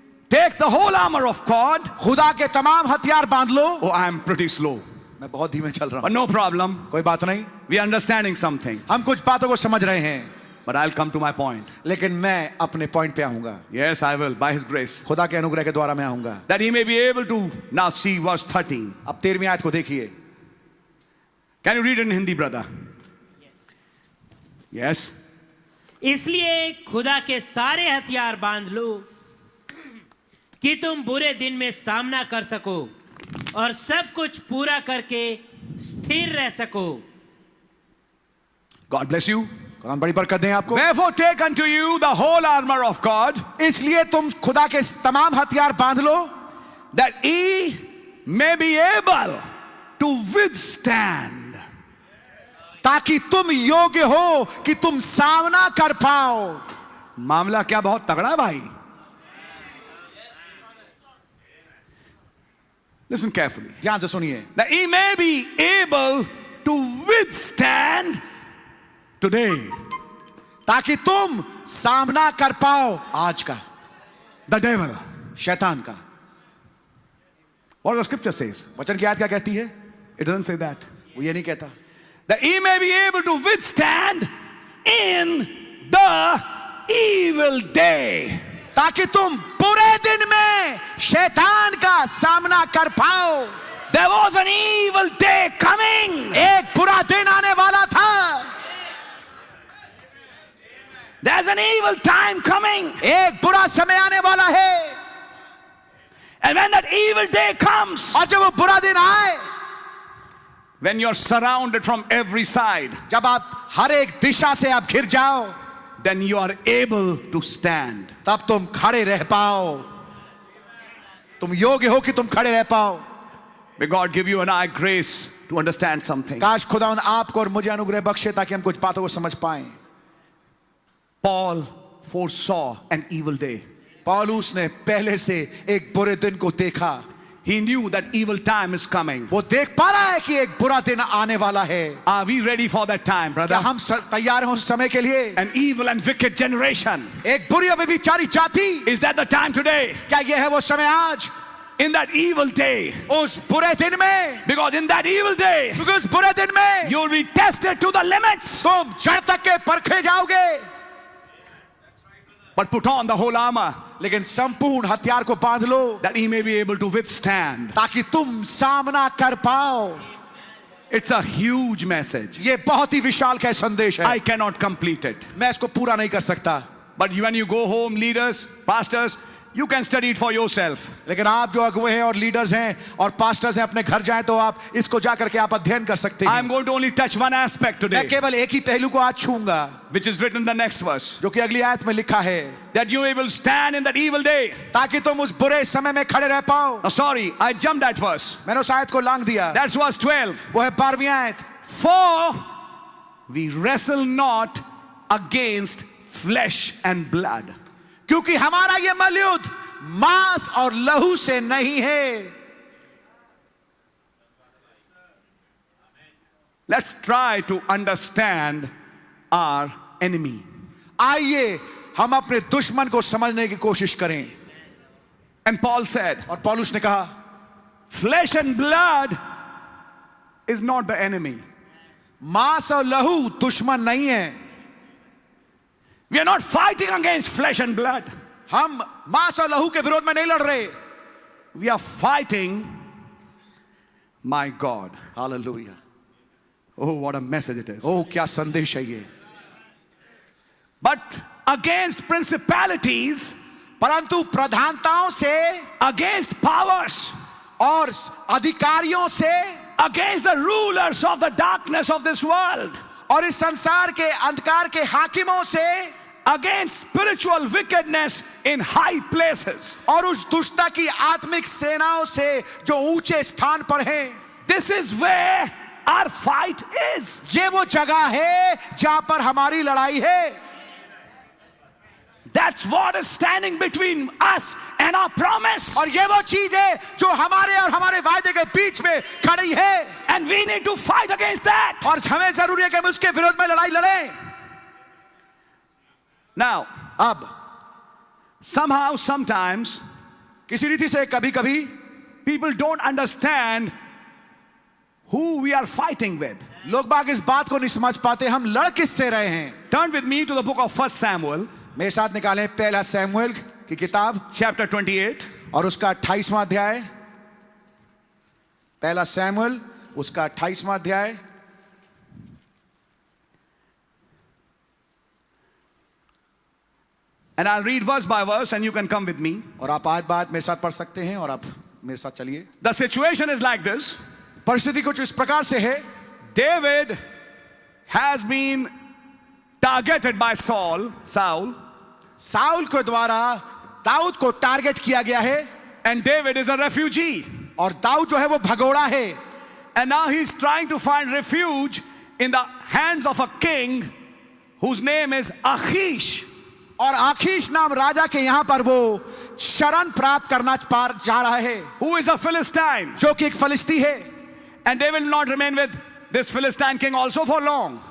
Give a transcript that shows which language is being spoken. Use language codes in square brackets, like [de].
[en] Take the whole armour of God. [hi] खुदा के तमाम हथियार बांध लो. [en] Oh I am pretty slow. [hi] मैं बहुत धीमे चल रहा हूं. [en] no problem, [hi] कोई बात नहीं. [en] We understanding something. [hi] हम कुछ बातों को समझ रहे हैं. [en] But I'll come to my point. [hi] लेकिन मैं अपने पॉइंट पे आऊंगा. [en] Yes, I will, by His grace. [hi] खुदा के अनुग्रह के द्वारा मैं आऊंगा. [en] That He may be able to now see verse 13. [hi] अब 13वीं आयत को देखिए. [en] Can you read it in Hindi, brother? Yes. [hi] इसलिए खुदा के सारे हथियार बांध लो कि तुम बुरे दिन में सामना कर सको और सब कुछ पूरा करके स्थिर रह सको. [en] God bless you. [hi] खुदा बड़ी बरकत दें आपको. [en] Therefore take unto you the whole armor of God, [hi] इसलिए तुम खुदा के तमाम हथियार बांध लो, [en] that ye may be able to withstand. [hi] ताकि तुम योग्य हो कि तुम सामना कर पाओ. मामला क्या बहुत तगड़ा है भाई. [en] Listen carefully. [hi] ध्यान से सुनिए. [en] That ye may be able to withstand today. [hi] ताकि तुम सामना कर पाओ आज का, [en] The devil. [hi] शैतान का. [en] What the scripture says? [hi] वचन की आयत क्या कहती है? [en] It doesn't say that. [hi] वो ये नहीं कहता. [en] That ye may be able to withstand in the evil day. [hi] ताकि तुम बुरे दिन में शैतान का सामना कर पाओ. [en] There was an evil day coming. [hi] एक बुरा दिन आने वाला था. [en] There's an evil time coming. [hi] एक बुरा समय आने वाला है. [en] And when that evil day comes, [hi] और जब वो बुरा दिन आए, [en] when you're surrounded from every side, [hi] जब आप हर एक दिशा से आप घिर जाओ, [en] then you are able to stand. [hi] तब तुम खड़े रह पाओ. तुम योग्य हो कि तुम खड़े रह पाओ. [en] May God give you and I grace to understand something. [hi] काश खुदावंद आपको और मुझे अनुग्रह बख्शे ताकि हम कुछ बातों को समझ पाएं. [en] Paul foresaw an evil day. [hi] पौलुस ने पहले से एक बुरे दिन को देखा. [en] He knew that evil time is coming. [hi] वो देख पा रहा है कि एक बुरा दिन आने वाला है. [en] Are we ready for that time, brother? [hi] क्या हम तैयार हैं उस समय के लिए? [en] An evil and wicked generation. [hi] एक बुरी और व्यभिचारी जाति. [en] Is that the time today? [hi] क्या यह है वो समय आज? [en] in that evil day. [hi] उस बुरे दिन में, [en] Because in that evil day, [hi] क्योंकि उस बुरे दिन में [en] you will be tested to the limits. [hi] तुम जड़ तक के परखे जाओगे। [en] But put on the whole armor [hi] लेकिन संपूर्ण हथियार को बांध लो [en] that he may be able to withstand. [hi] ताकि तुम सामना कर पाओ। [en] It's a huge message. [hi] ये बहुत ही विशाल का संदेश है। [en] I cannot complete it. [hi] मैं इसको पूरा नहीं कर सकता। [en] But when you go home, leaders, pastors, you can study it for yourself. [hi] लेकिन आप जो अगुवे हैं और लीडर्स हैं और पास्टर्स हैं, अपने घर जाएं तो आप इसको जाकर के आप अध्ययन कर सकते हैं। [en] I'm going to only touch one aspect [hi] मैं [en] today, [hi] केवल एक ही पहलू को आज छूंगा, [en] which is written in the next verse. [hi] जो कि अगली आयत में लिखा है, [en] That you will stand in that evil day. [hi] ताकि तुम उस बुरे समय में खड़े रह पाओ। [en] Oh, sorry, I jumped that verse. [hi] मैंने उस आयत को लांग दिया। [en] That's verse 12. [hi] वो है 12वीं आयत। [en] For we wrestle not against flesh and blood. [hi] क्योंकि हमारा ये मलयुद्ध मांस और लहू से नहीं है। [en] Let's try to understand our enemy. [hi] आइए हम अपने दुश्मन को समझने की कोशिश करें। [en] And Paul said, [hi] और पौलुस ने कहा, [en] flesh and blood is not the enemy. [hi] मांस और लहू दुश्मन नहीं है। [en] We are not fighting against flesh and blood. [hi] हम मांस और लहू के विरोध में नहीं लड़ रहे। [en] We are fighting my God. [hi] Hallelujah. [en] Oh, what a message it is. [hi] ओ क्या संदेश है ये। [en] But against principalities, [hi] परंतु प्रधानताओं से, [en] against powers, [hi] और अधिकारियों से, [en] against the rulers of the darkness of this world, [hi] और इस संसार के अंधकार के हाकिमों से, [en] against spiritual wickedness in high places. [hi] और उस दुष्टता की आत्मिक सेनाओं से जो ऊंचे स्थान पर हैं। [en] This is where our fight is. [hi] ये वो जगह है जहां पर हमारी लड़ाई है। [en] That's what is standing between us and our promise. [hi] और ये वो चीज है जो हमारे और हमारे वायदे के बीच में खड़ी है। [en] And we need to fight against that. [hi] और हमें जरूरी है कि हम उसके विरोध में लड़ाई लड़ें। [en] Now, [hi] अब [en] somehow, sometimes, [hi] किसी रीति से कभी कभी [en] people don't understand who we are fighting with. [hi] लोग बाग इस बात को नहीं समझ पाते हम लड़ किससे रहे हैं। [en] Turn with me to the book of 1 Samuel, [hi] मेरे साथ निकालें पहला सैमुएल की किताब [en] chapter 28. [hi] और उसका 28वां अध्याय। पहला सैमुएल उसका 28वां अध्याय। [en] And I'll read verse by verse and you can come with me. [hi] और आप आज बात मेरे साथ पढ़ सकते हैं और आप मेरे साथ चलिए। [en] The situation is like this. [hi] परिस्थिति कुछ इस प्रकार से है। [en] David has been targeted by Saul. [hi] Saul के द्वारा दाऊद को टारगेट किया गया है। [en] And David is a refugee. [hi] और दाऊद जो है वो भगोड़ा है। [en] And now he's trying to find refuge in the hands of a king whose name is Achish. [hi] और आखीश नाम राजा के यहां पर वो शरण प्राप्त करना चाह रहा है। [en] Who is a Philistine. [hi] जो कि एक फलिस्ती है। [en] And they will not remain with this Philistine king also for long.